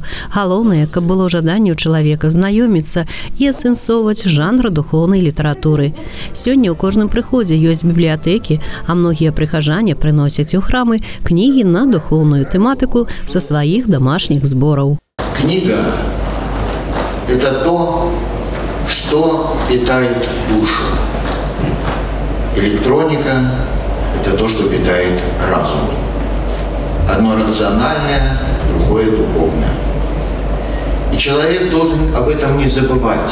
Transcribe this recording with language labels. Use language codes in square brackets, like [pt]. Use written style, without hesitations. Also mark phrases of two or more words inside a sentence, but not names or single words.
[be] Галоўнае, каб было жаданне ў чалавека знаёміцца і асэнсоўваць жанр духоўнай літаратуры. Сёння ў кожным прыходзе ёсць бібліятэкі, а многія прыхажане прыносяць у храмы кнігі на духоўную тэматыку са сваіх домашніх збораў. [ru] Книга – это то, что питает душу. Электроника – это то, что питает разум. Одно рациональное, другое духовное. И человек должен об этом не забывать.